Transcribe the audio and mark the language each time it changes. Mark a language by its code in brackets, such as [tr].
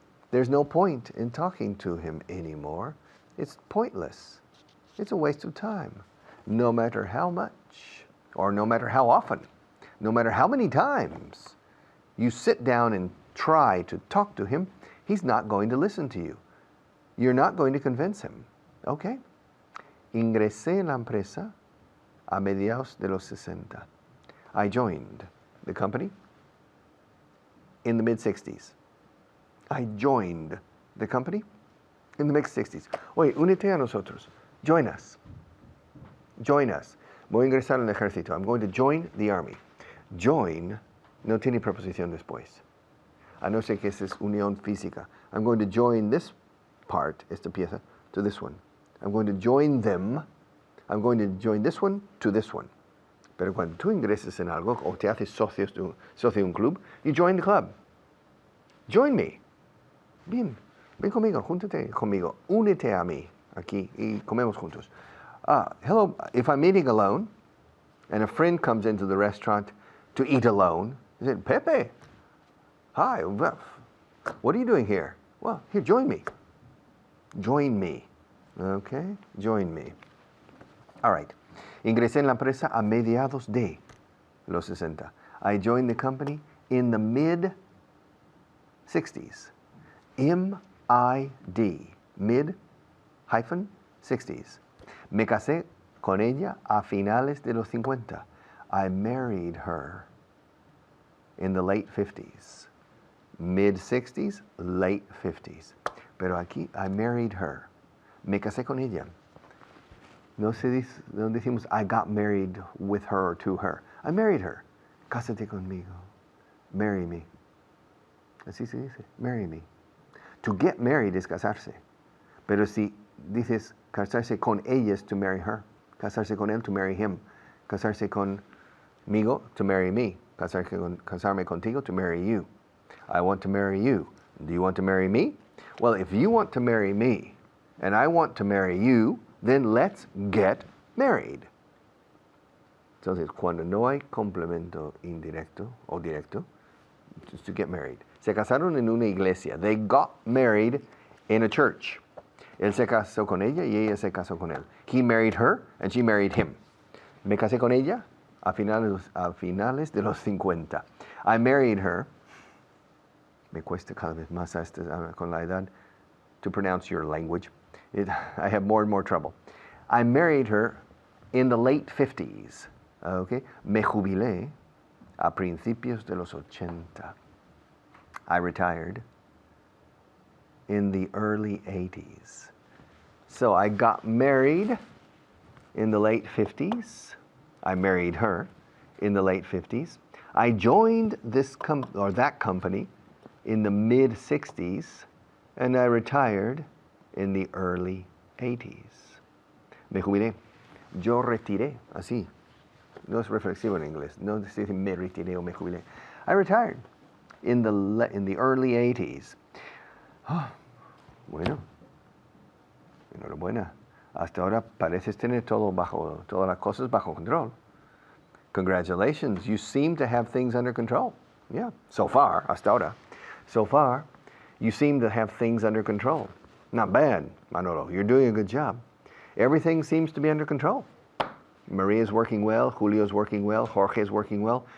[en] There's no point in talking to him anymore. It's pointless. It's a waste of time. No matter how much, or no matter how often, no matter how many times you sit down and try to talk to him, he's not going to listen to you. You're not going to convince him. Okay? [es] Ingresé en la empresa a mediados de los 60. [en] I joined the company in the mid-60s. I joined the company in the mid-60s. [es] Oye, únete a nosotros. [en] Join us. Join us. [es] Voy a ingresar al ejército. [en] I'm going to join the army. [es] Join no tiene preposición después. A no ser que esa es unión física. [en] I'm going to join this part, [es] esta pieza, [en] to this one. I'm going to join them. I'm going to join this one to this one. [es] Pero cuando tú ingreses en algo o te haces socio de un club, [en] you join the club. Join me. [es] Bien. Ven conmigo, júntate conmigo, únete a mí aquí y comemos juntos. [en] Hello, if I'm eating alone and a friend comes into the restaurant to eat alone, I said, Pepe, hi, what are you doing here? Well, here, join me. Join me. Okay, join me. All right. [es] Ingresé en la empresa a mediados de los 60. [en] I joined the company in the mid-60s. M-I-D. Mid-60s. [es] Me casé con ella a finales de los 50. [en] I married her in the late 50s. Mid-60s, late 50s. [es] Pero aquí, [en] I married her. [es] Me casé con ella. No decimos, [en] I got married with her or to her. I married her. [es] Cásate conmigo. [en] Marry me. [es] Así se dice, [en] marry me. To get married [es] es casarse. Pero si dices casarse con ella es [en] to marry her. [es] Casarse con él, [en] to marry him. [es] Casarse conmigo, [en] to marry me. [es] Casarme contigo, [en] to marry you. I want to marry you. Do you want to marry me? Well, if you want to marry me and I want to marry you, then let's get married. [es] Entonces, cuando no hay complemento indirecto o directo, [en] just to get married. [es] Se casaron en una iglesia. [en] They got married in a church. [es] Él se casó con ella y ella se casó con él. [en] He married her and she married him. [es] Me casé con ella a finales de los 50. [en] I married her. [es] Me cuesta cada vez más con la edad [en] to pronounce your language. I have more and more trouble. I married her in the late 50s. Okay? [es] Me jubilé a principios de los 80. [en] I retired in the early 80s. So I got married in the late 50s. I married her in the late 50s. I joined that company in the mid 60s, and I retired in the early 80s. [es] Me jubilé. Yo retiré, así. No es reflexivo en inglés. No se dice me retiré o me jubilé. [en] I retired in the early 80s. [es] Oh, bueno, enhorabuena. Hasta ahora pareces tener todas las cosas bajo control. [en] Congratulations, you seem to have things under control. Yeah, so far, [es] hasta ahora. [en] So far, you seem to have things under control. Not bad, Manolo. You're doing a good job. Everything seems to be under control. Maria's working well, Julio's working well, Jorge's working well.